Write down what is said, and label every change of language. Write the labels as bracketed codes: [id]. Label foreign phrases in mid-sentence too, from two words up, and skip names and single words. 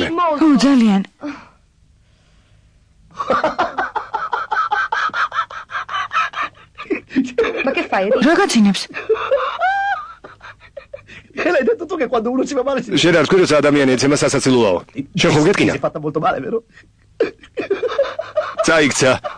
[ka] ო, ძალიან. რა გაცინებს? [it] L'hai detto tu che quando uno si fa male si... [ka] შენ არ თქვი, როცა ადამიანი ეცემა სასაცილოაო. შენ ხომ გეტკინა? [it] Si è fatta molto male, vero? [ka] წაიქცა.